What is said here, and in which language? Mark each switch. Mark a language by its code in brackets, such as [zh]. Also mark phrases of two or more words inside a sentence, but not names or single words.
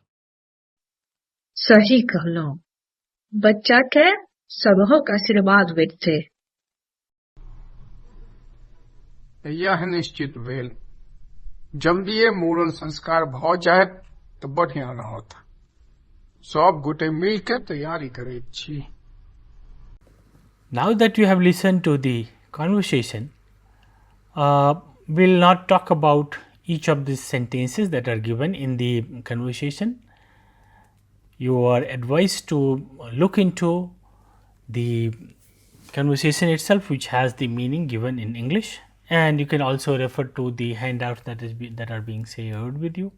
[mai] सही कहलहुँ बच्चा के सबहक आशीर्वाद भेटतै यह निश्चित भेल जल्दिए मूड़न संस्कार भ जायत तऽ बढ़िया रहत सब गोटे मिल के तैयारी करैत छी [en] Now that you have listened to the conversation, we'll not talk about each of these sentences that are given in the conversation. You are advised to look into the conversation itself, which has the meaning given in English, and you can also refer to the handouts that are being shared with you.